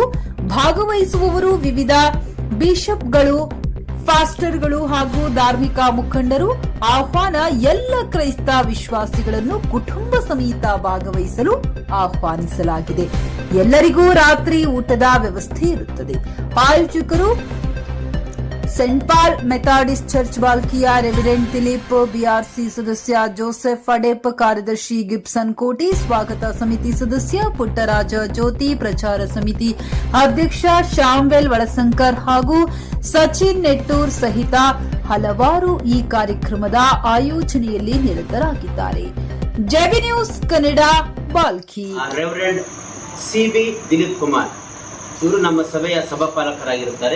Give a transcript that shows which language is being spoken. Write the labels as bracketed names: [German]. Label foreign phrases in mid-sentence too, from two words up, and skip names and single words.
[Kannada] ಭಾಗವಹಿಸುವವರು ವಿವಿಧ ಬಿಷಪ್ಗಳು, ಪಾಸ್ಟರ್ಗಳು ಹಾಗೂ ಧಾರ್ಮಿಕ ಮುಖಂಡರು. ಆಹ್ವಾನ: ಎಲ್ಲ ಕ್ರೈಸ್ತ ವಿಶ್ವಾಸಿಗಳನ್ನು ಕುಟುಂಬ ಸಮೇತ ಭಾಗವಹಿಸಲು ಆಹ್ವಾನಿಸಲಾಗಿದೆ. ಎಲ್ಲರಿಗೂ ರಾತ್ರಿ ಊಟದ ವ್ಯವಸ್ಥೆ ಇರುತ್ತದೆ. ಆಯೋಜಕರು ಸೇಂಟ್ ಪಾಲ್ ಮೆಥಾಡಿಸ್ಟ್ ಚರ್ಚ್ ಬಾಲ್ಕಿಯ, ರೆವಿಡೆಂಟ್ ದಿಲೀಪ್, ಬಿಆರ್‌ಸಿ ಸದಸ್ಯ ಜೋಸೆಫ್ ಅಡೆಪ್, ಕಾರ್ಯದರ್ಶಿ ಗಿಬ್ಸನ್ ಕೋಟಿ, ಸ್ವಾಗತ ಸಮಿತಿ ಸದಸ್ಯ ಪುಟ್ಟರಾಜ ಜ್ಯೋತಿ, ಪ್ರಚಾರ ಸಮಿತಿ ಅಧ್ಯಕ್ಷ ಶಾಮ್ವೆಲ್ ವಳಸಂಕರ್ ಹಾಗೂ ಸಚಿನ್ ನೆಟ್ಟೂರ್ ಸಹಿತ ಹಲವಾರು ಈ ಕಾರ್ಯಕ್ರಮದ ಆಯೋಜನೆಯಲ್ಲಿ ನಿರತರಾಗಿದ್ದಾರೆ. ಜೆಬಿ ನ್ಯೂಸ್ ಕನ್ನಡ, ಬಾಲ್ಕಿ. ರೆವರೆಂಡ್ ಸಿಬಿ ದಿಲೀಪ್ ಕುಮಾರ್ ಇವರು ನಮ್ಮ ಸಭೆಯ ಸಭಾಪಾಲಕರಾಗಿರುತ್ತಾರೆ.